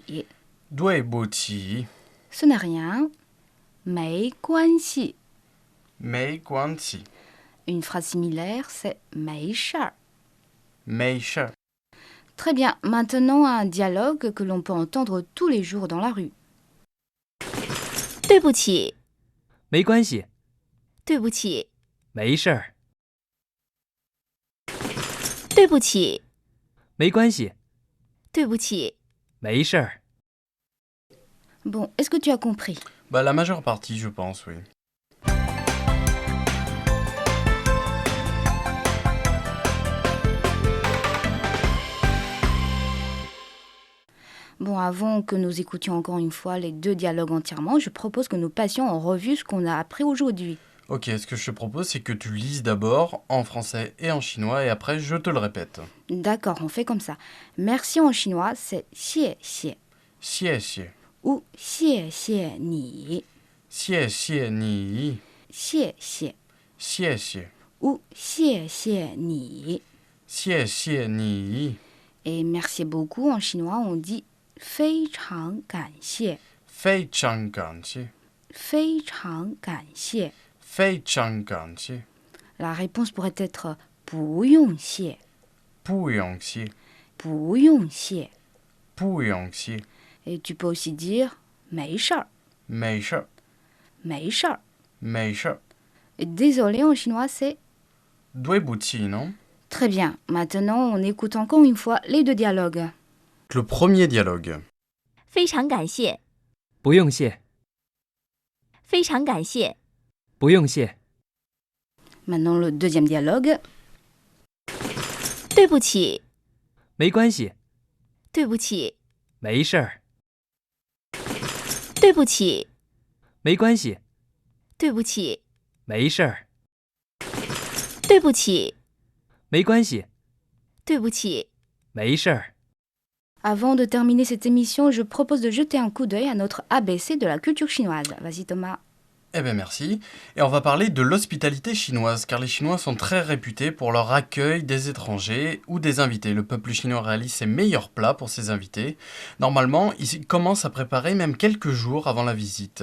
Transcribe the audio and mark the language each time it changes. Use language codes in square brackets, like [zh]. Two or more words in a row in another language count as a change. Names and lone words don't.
[zh] 对不起. [fr] Ce n'est rien. [zh] 没关系. 没关系. [fr] Une phrase similaire, c'est [zh] 没事儿. 没事. [fr] Très bien, maintenant un dialogue que l'on peut entendre tous les jours dans la rue. [zh] 对不起，没关系，对不起，没事儿，对不起，没关系，对不起，没事儿。 [fr] Bon, est-ce que tu as compris? La majeure partie, je pense, oui. Bon, avant que nous écoutions encore une fois les deux dialogues entièrement, je propose que nous passions en revue ce qu'on a appris aujourd'hui. Ok, ce que je te propose, c'est que tu lises d'abord en français et en chinois, et après, je te le répète. D'accord, on fait comme ça. Merci en chinois, c'est 谢谢 [zh] 谢谢. ou 谢谢你谢谢你. 谢谢谢谢. ou 谢谢你谢谢你. [fr] Et merci beaucoup en chinois, on dit [zh] 非常感谢非常感谢. 非常感谢非常感谢. [fr] La réponse pourrait être [zh] 不用谢不用谢. 不用谢不用谢. [fr] Et tu peux aussi dire [zh] 没事儿没事. 没事儿没事. [fr] Et désolé en chinois, c'est [zh] 对不起, non? [fr] très bien. Maintenant, on écoute encore une fois les deux dialogues. Le premier dialogue. [zh] 非常感谢，不用谢，非常感谢，不用谢， [fr] Maintenant, le deuxième dialogue. [zh] 对不起，没关系，对不起，没事儿，对不起，没关系，对不起，没事儿，对不起，没关系，对不起，没事儿。 [fr] Avant de terminer cette émission, je propose de jeter un coup d'œil à notre ABC de la culture chinoise. Vas-y Thomas. Eh bien merci. Et on va parler de l'hospitalité chinoise, car les Chinois sont très réputés pour leur accueil des étrangers ou des invités. Le peuple chinois réalise ses meilleurs plats pour ses invités. Normalement, ils commencent à préparer même quelques jours avant la visite.